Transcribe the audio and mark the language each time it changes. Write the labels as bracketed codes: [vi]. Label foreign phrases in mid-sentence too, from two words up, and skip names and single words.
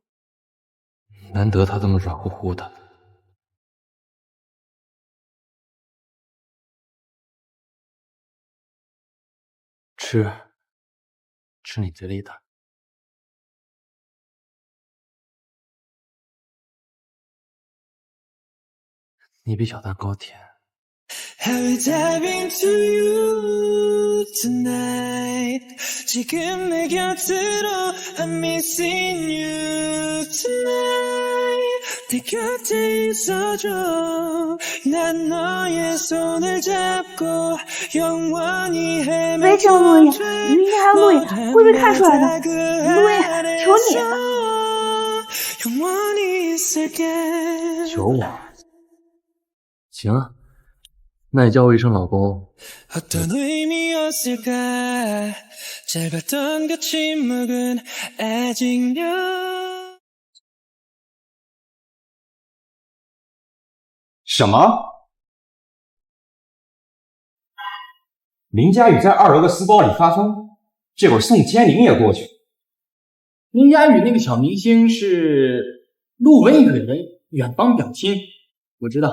[zh] 难得他这么软乎乎的。吃你嘴里的。你比小蛋糕甜。 [en] I will dive into you tonight. [ko] 지금 내 곁으로 [en] I'm missing you tonight. [ko] 내 곁에 있어줘. 난 너의 손을 잡고 영원히 [zh] 喂，这样录影，你明天还要录影，会被看出来的。录影，求你了。 [ko] 영원히 있을게. [zh] 求我？行啊。 那你叫我一声老公。 [ko] 어떤 의미였을까? 짧았던 그 침묵은 아직도 [zh] 什么？林佳雨在2楼的私包里发疯，这会儿宋千灵也过去。林佳雨那个小明星是陆文雨的远方表亲，我知道。